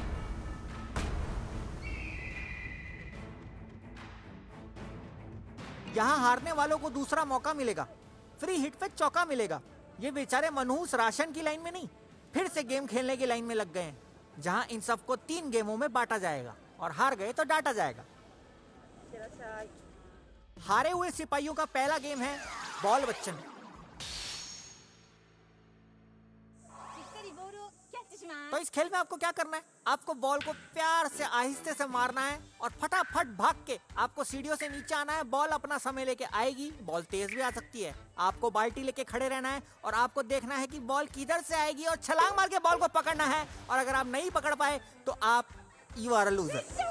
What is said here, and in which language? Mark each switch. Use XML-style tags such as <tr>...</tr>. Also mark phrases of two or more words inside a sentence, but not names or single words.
<hi>यहाँ हारने वालों को दूसरा मौका मिलेगा, फ्री हिट पे चौका मिलेगा। ये बेचारे मनहूस राशन की लाइन में नहीं, फिर से गेम खेलने की लाइन में लग गए हैं, जहाँ इन सबको 3 गेमों में बांटा जाएगा और हार गए तो डांटा जाएगा। हारे हुए सिपाहियों का पहला गेम है बॉल बच्चन।</hi> <ja>しっかりボールをキャッチします。</ja> <hi>तो इस खेल में आपको क्या करना है, आपको बॉल को प्यार से आहिस्ते से मारना है और फटाफट भाग के आपको सीढ़ियों से नीचे आना है। बॉल अपना समय लेके आएगी, बॉल तेज भी आ सकती है। आपको बाल्टी लेके खड़े रहना है और आपको देखना है कि बॉल किधर से आएगी और छलांग मार के बॉल को पकड़ना है। और अगर आप नहीं पकड़ पाए तो आप</hi> <en>you are a loser.</en>